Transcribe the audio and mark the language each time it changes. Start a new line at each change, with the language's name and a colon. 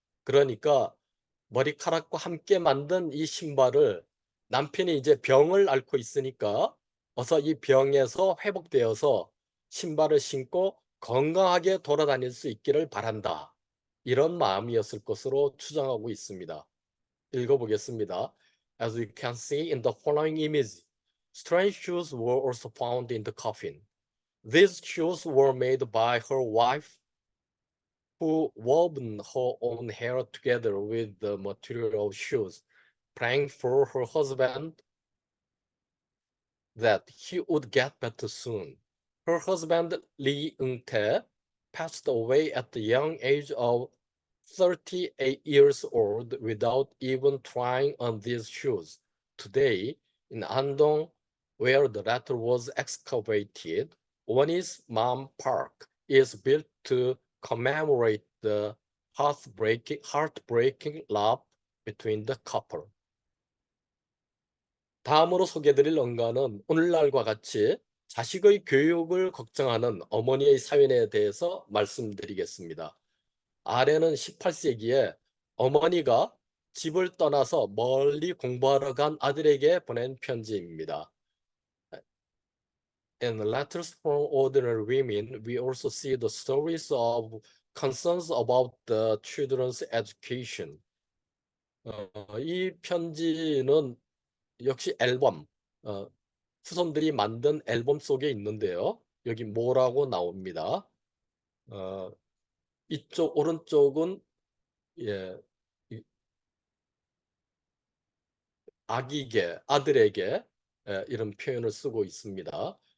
Korean: 그러니까 머리카락과 함께 만든 이 신발을 남편이 이제 병을 앓고 있으니까 어서 이 병에서 회복되어서 신발을 신고 건강하게 돌아다닐 수 있기를 바란다. 이런 마음이었을 것으로 추정하고 있습니다. 읽어보겠습니다.
English: As you can see in the following image, strange shoes were also found in the coffin. These shoes were made by her wife, who woven her own hair together with the material of shoes, praying for her husband that he would get better soon. Her husband, Lee Eung-tae, passed away at the young age of 38 years old without even trying on these shoes. Today, in Andong, where the letter was excavated, Won's Mom Park is built to commemorate the heartbreaking love between the couple.
Korean: 다음으로 소개드릴 언가는 오늘날과 같이 자식의 교육을 걱정하는 어머니의 사연에 대해서 말씀드리겠습니다. 아래는 18세기에 어머니가 집을 떠나서 멀리 공부하러 간 아들에게 보낸 편지입니다.
English: In letters from ordinary women, we also see the stories of concerns about the children's education.
Korean: 이 편지는 역시 앨범, 후손들이 만든 앨범 속에 있는데요. 여기 뭐라고 나옵니다. 이쪽 오른쪽은 예, 아기게, 아들에게 이런 표현을 쓰고 있습니다.